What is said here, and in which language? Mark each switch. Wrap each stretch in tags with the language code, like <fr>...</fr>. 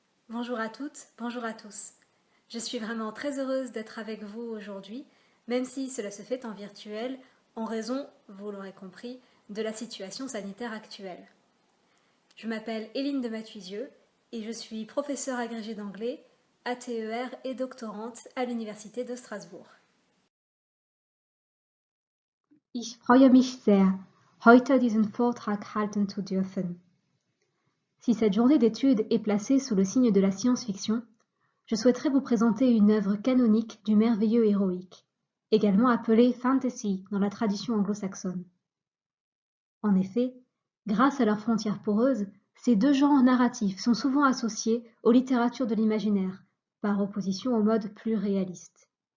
<fr>Bonjour à toutes, bonjour à tous. Je suis vraiment très heureuse d'être avec vous aujourd'hui, même si cela se fait en virtuel, en raison, vous l'aurez compris, de la situation sanitaire actuelle. Je m'appelle Éline de Mathuisieux et je suis professeure agrégée d'anglais, ATER et doctorante à l'Université de Strasbourg.</fr> <de>Ich freue mich sehr, heute diesen Vortrag halten zu dürfen.</de> <fr>Si cette journée d'études est placée sous le signe de la science-fiction, je souhaiterais vous présenter une œuvre canonique du merveilleux héroïque, également appelée fantasy dans la tradition anglo-saxonne. En effet, grâce à leurs frontières poreuses, ces deux genres narratifs sont souvent associés aux littératures de l'imaginaire, par opposition aux modes plus réalistes.</fr>